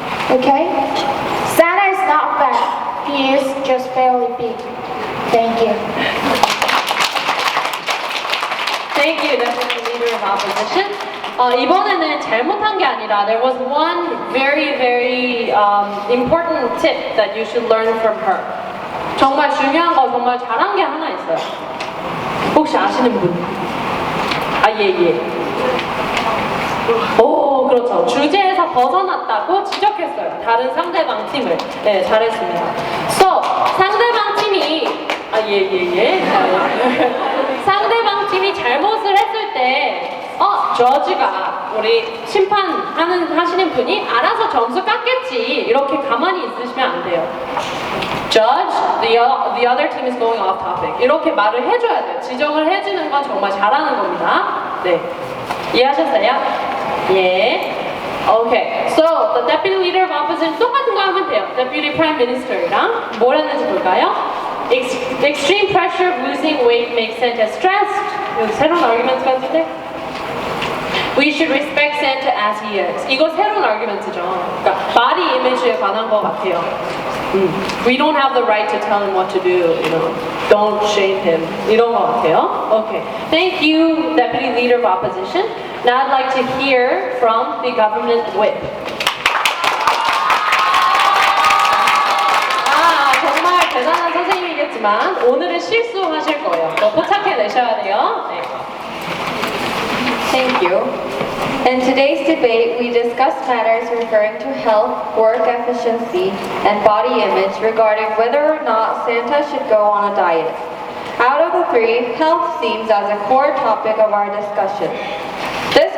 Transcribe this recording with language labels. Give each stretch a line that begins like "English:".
English: Okay? Santa is not fat. He is just fairly big. Thank you. Thank you, Deputy Leader of Opposition.
Korean: 이번에는 잘못한 게 아니라
English: there was one very important tip that you should learn from her.
Korean: 정말 중요한 거 정말 잘한 게 하나 있어요. 혹시 아시는 분? 예. 오, 그렇죠. 주제에서 벗어났다고 지적했어요. 다른 상대방 팀을. 네, 잘했습니다. So, 상대방 팀이 예. 상대방 팀이 잘못을 했을 때 저지가 우리 하시는 분이 알아서 점수 깎겠지 이렇게 가만히 있으시면 안 돼요.
English: Judge, the other team is going off topic.
Korean: 이렇게 말을 해줘야 돼요. 지적을 해주는 건 정말 잘하는 겁니다. 네, 이해하셨어요? 예.
English: Okay, so the deputy leader of opposition
Korean: 똑같은 거 하면 돼요. Deputy Prime Minister이랑 뭘 했는지 볼까요?
English: Extreme pressure of losing weight makes Santa stressed.
Korean: 여기 새로운 argument 같은데?
English: We should respect Santa as he is.
Korean: 이거 새로운 argument죠. 그러니까 body image에 관한 것 같아요.
English: We don't have the right to tell him what to do. Don't shame him.
Korean: 이런 것 같아요.
English: Okay. Thank you, Deputy Leader of Opposition. Now I'd like to hear from the government whip.
Korean: 정말 대단한 선생님이겠지만 오늘은 실수하실 거예요. 포착해내셔야 돼요. 네.
English: Thank you. In today's debate, we discussed matters referring to health, work efficiency, and body image regarding whether or not Santa should go on a diet. Out of the three, health seems as a core topic of our discussion. This